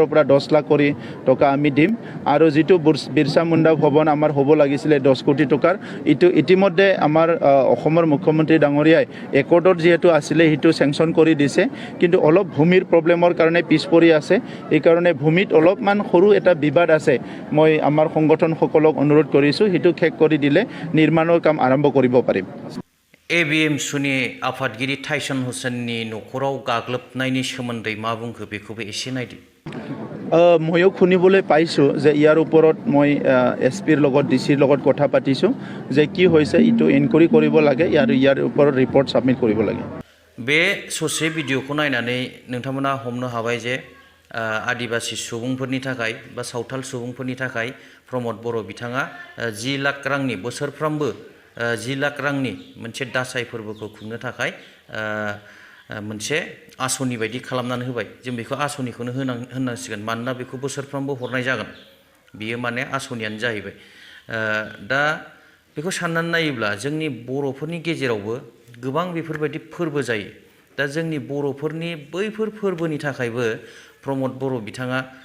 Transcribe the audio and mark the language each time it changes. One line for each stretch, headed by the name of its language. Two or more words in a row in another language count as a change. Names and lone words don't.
Assamese: পৰা 10 লাখ কোটি টকা আমি দিম আৰু যিটো বিৰছা মুণ্ডা ভৱন আমাৰ হ'ব লাগিছিলে 10 কোটি টকাৰ ইটো ইতিমধ্যে আমাৰ অসমৰ মুখ্যমন্ত্ৰী ডাঙৰীয়াই একৰ্ডত যেহেতু আছিলে হিটো চেংচন কৰি দিছে কিন্তু অলপ ভূমিৰ প্ৰব্লেমৰ কাৰণে পিছ পৰি আছে এই কাৰণে ভূমিত অলপমান সৰু এটা বিবাদ আছে মই আমাৰ সংগঠনসকলক অনুৰোধ কৰিছোঁ হিটো শেষ কৰি দিলে নিৰ্মাণৰ কাম আৰম্ভ কৰিব পাৰিম
Bodo: ABM सुनि आफादगिरि टाइसन हुसेननि न'खराव गाग्लोबनायनि सोमोन्दै मा बुंखो बेखौबो एसे नायदो
Assamese: ময়ো শুনিবলৈ পাইছোঁ যে ইয়াৰ ওপৰত মই এছপিৰ লগত ডিচিৰ লগত কথা পাতিছোঁ যে কি হৈছে ইটো ইনকুৱাৰি কৰিব লাগে আৰু ইয়াৰ ওপৰত
English: report submit
Assamese: কৰিব লাগে
Bodo: बे ससे भिडिअखौ नायनानै नोंथांमोना हमनो हाबाय जे आदिबासि सुबुंफोरनि थाखाय बा सावथाल सुबुंफोरनि थाखाय प्रमद बर' बिथाङा 10 लाख रांनि बोसोरफ्रामबो 10 लाख रांनि मोनसे दासाई फोरबोखौ खुंनो थाखाय मोनसे आसनि बायदि खालामनानै होबाय जों बेखौ आसनिखौनो होनांसिगोन मानोना बेखौ बोसोरफ्रामबो हरनाय जागोन बियो माने आसनियानो जाहैबाय दा बेखौ साननानै नायोब्ला जोंनि बर'फोरनि गेजेरावबो गोबां बेफोरबायदि फोरबो जायो दा जोंनि बर'फोरनि बैफोर फोरबोनि थाखायबो प्रमद बर' बिथाङा